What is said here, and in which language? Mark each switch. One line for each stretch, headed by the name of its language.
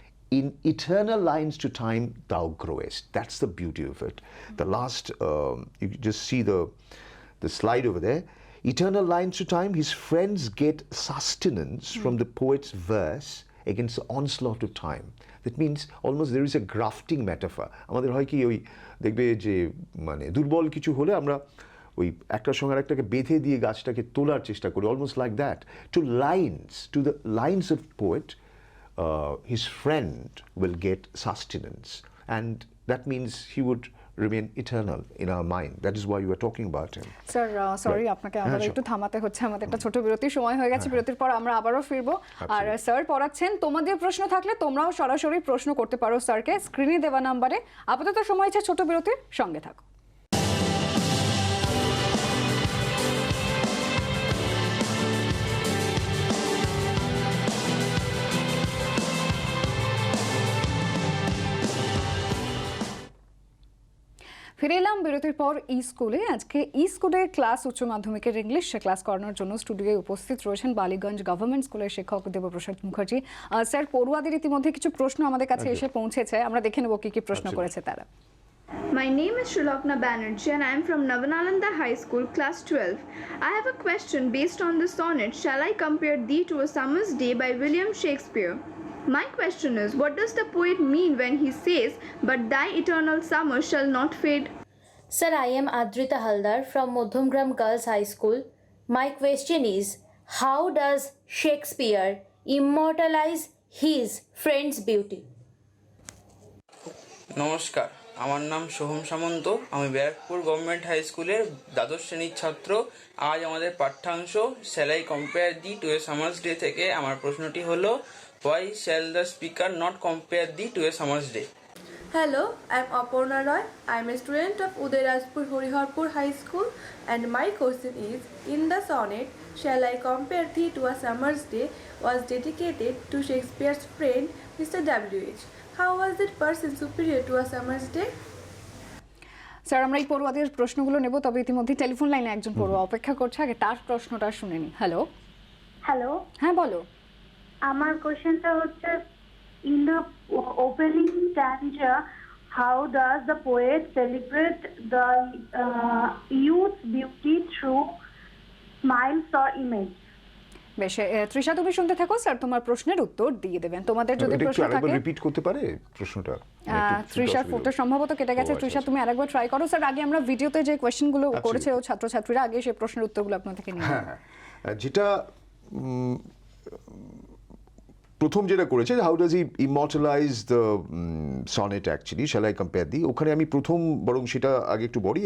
English: in eternal lines to time thou growest. That's the beauty of it. The last, you just see the slide over there. Eternal lines to time, his friends get sustenance from the poet's verse against the onslaught of time. That means almost there is a grafting metaphor.
Bangla: আমাদের হয় কি ওই দেখবে যে মানে দুর্বল কিছু হলে আমরা ওই একটার সঙ্গে একটাকে বেঁধে দিয়ে গাছটাকে তোলার চেষ্টা করি,
English: Almost like that. To the lines of poet, his friend will get sustenance, and that means he would remain eternal in our mind. That is why you are talking about him.
Bangla: Sir sorry,
English: Right.
Bangla: আপনাকে হ্যাঁ, আবার
English: sure.
Bangla: একটু থামাতে হচ্ছে, আমাদের একটা ছোট বিরতির সময় হয়ে গেছে। বিরতির পর আমরা আবারও ফিরবো। আর স্যার পড়াচ্ছেন, তোমাদের প্রশ্ন থাকলে তোমরাও সরাসরি প্রশ্ন করতে পারো স্যারকে স্ক্রিনে দেওয়া নাম্বারে। আপাতত সময় আছে ছোট বিরতির, সঙ্গে থাকো। ফিরে এলাম বিরতির পর ই স্কুলে। আজকে ই স্কুলে ক্লাস উচ্চ মাধ্যমিকের ইংলিশ ক্লাস করানোর জন্য স্টুডিওয়ে উপস্থিত রয়েছেন বালিগঞ্জ গভর্নমেন্ট স্কুলের শিক্ষক দেবপ্রসাদ মুখার্জি। স্যার, পড়ুয়াদের ইতিমধ্যে কিছু প্রশ্ন আমাদের কাছে এসে পৌঁছেছে, আমরা দেখে নেব কি কি প্রশ্ন করেছে তারা।
English: My name is Shulokna Banerjee and I am from Navanalanda High School, class 12. I have a question based on the sonnet, Shall I compare thee to a summer's day by William Shakespeare? My question is, what does the poet mean when he says, but thy eternal summer shall not fade? Sir, I am Adrita Haldar from Modhumgram Girls High School. My question is, how does Shakespeare immortalize his friend's beauty?
Bangla: নমস্কার, আমার নাম সোহম সামন্ত। আমি Barrackpore government high স্কুলের দ্বাদশ শ্রেণীর ছাত্র। আজ আমাদের পাঠ্যাংশ shall I compare thee two a summer's day থেকে আমার প্রশ্নটি হলো,
English: Why shall the speaker not compare thee to a summer's day? Hello, I'm Aparna Roy. I'm a student of Udayrajpur Horiharpur High School, and my question is, in the sonnet, Shall I compare thee to a summer's day was dedicated to Shakespeare's friend Mr. W.H. How was that person superior to a summer's day?
Bangla: Sir, আমরা এই পড়ুয়াদের প্রশ্নগুলো নেব, তবে ইতিমধ্যে telephone লাইনে একজন পড়ুয়া অপেক্ষা করছে, আগে তার প্রশ্নটা শুনে নি। হ্যালো। হ্যালো, হ্যাঁ বলো। আমার কোশ্চেনটা হচ্ছে,
English: in the opening stanza, how does the poet celebrate the youth's beauty through smiles or image?
Bangla: বেশ, তৃষা তুমি শুনতে থাকো, স্যার তোমার প্রশ্নের উত্তর দিয়ে দেবেন। তোমাদের যদি এটা একটু প্রশ্ন আরেকবার থাকে। রিপিট করতে পারে প্রশ্নটা? তৃষার ফোনটা সম্ভবত কেটে গেছে। ও, তৃষা আচ্ছা, তুমি আরেকবার ট্রাই করো। স্যার, আগে আমরা ভিডিওতে যে কোয়েশ্চেনগুলো
English: Absolutely.
Bangla: করেছে ও ছাত্রছাত্রীরা, আগে সেই প্রশ্নের উত্তরগুলো আপনার থেকে নিয়ে হ্যাঁ, যেটা প্রথম যেটা করেছে,
English: how does he immortalize the sonnet actually,
Bangla: shall I compare thee, ওখানে আমি প্রথম বরং সেটা আগে একটু বলি।